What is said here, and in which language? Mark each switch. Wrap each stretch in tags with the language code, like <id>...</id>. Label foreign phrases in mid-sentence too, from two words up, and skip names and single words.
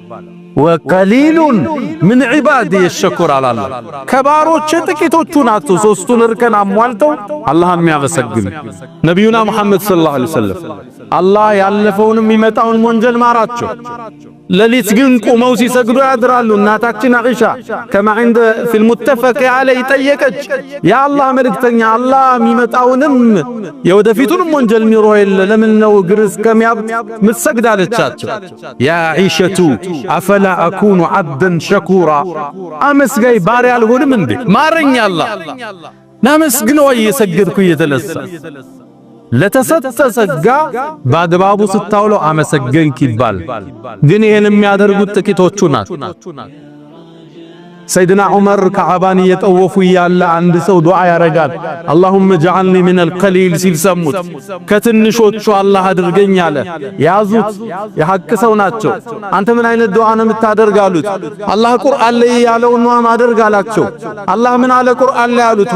<ar>وقليل من عبادي الشكور</ar> <am>አላለ። ከባሮች ጥቂቶቹ ናቸው ሶስቱን እርከን አሟልተው አላህ የሚያመሰግኑ። ነቢዩና ሙሐመድ</am> <ar>صلى الله عليه وسلم</ar> <am>አላህ ያለፈውንም የሚመጣውን ወንጀል ማራቸው። ሌሊት ግን ቆመው ሲሰግዱ ያድራሉ። እናታችን አይሻ ከማ</am> <ar>عند في المتفق عليه</ar> <am>ጠየቀች፣ ያ አላህ መልእክተኛ አላህ የሚመጣውንም የወደፊቱንም ወንጀል ሚሮህ የለ ለምን ነው እግር እስከሚያብጥ ምትሰግድ አለቻቸው።</am> <ar>يا عائشة أفلا أكون عبدا شكورا</ar> <am>አመስጋይ ባሪያ አልሆንም እንዴ? ማረኝ አላህ ናመስግነው እየሰገድኩ እየተለሳ ለተሰጠ ጸጋ በአግባቡ ስታውለው አመሰገንክ ይባል። ግን ይሄን የሚያደርጉት ጥቂቶቹ ናቸው። ሰይድና ዑመር ከዓባን እየጠወፉ ያለ አንድ ሰው ዱዓ ያረጋል።</am> <ar>اللهم اجعلني من القليل</ar> <am>ሲል ሰሙት። ከትንሾቹ አላህ አድርገኝ አለ። ያዙት፣ የሐቅ ሰው ናቸው። አንተ ምን አይነት ዱዓ ነው የምታደርግ አሉት። አላህ ቁርአን ላይ ያለውን ነው ማደርግ አላቸው። አላህ ምን አለ ቁርአን ላይ አሉት?</am>